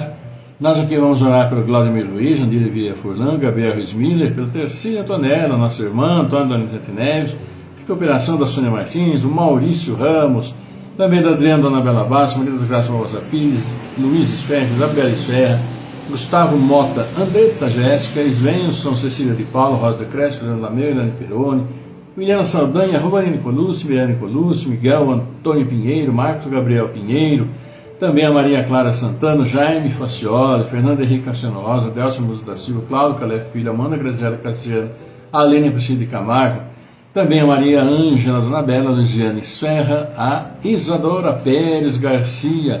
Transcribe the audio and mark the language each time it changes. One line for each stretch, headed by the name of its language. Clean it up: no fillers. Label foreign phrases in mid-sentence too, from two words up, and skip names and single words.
Portuguese: Nós aqui vamos orar pelo Claudemir Luiz, Andira Vieira Furlan, Gabriel Ruiz Miller, pelo Tercília Antonella, nossa irmã, Antônio Donizete Neves, cooperação da Sônia Martins, o Maurício Ramos, também da Adriana Dona Bela Basso, Maria das Graças Barbosa Pires, Luiz Esferra, Isabela Esferra, Gustavo Mota, Andretta Jéssica, Svensson, Cecília de Paulo, Rosa de Crespo, Leandro Lameu, Ilane Peroni, Williana Saldanha, Rubani Nicolucci, Miranda Nicolucci, Miguel Antônio Pinheiro, Marcos Gabriel Pinheiro, também a Maria Clara Santana, Jaime Facioli, Fernando Henrique Cassiano Rosa, Delcio Muso da Silva, Cláudio Calef Filho, Amanda Graziela Cassiano, Alene Priscila de Camargo, também a Maria Ângela, Dona Bela, Luiziane Serra, a Isadora Pérez Garcia.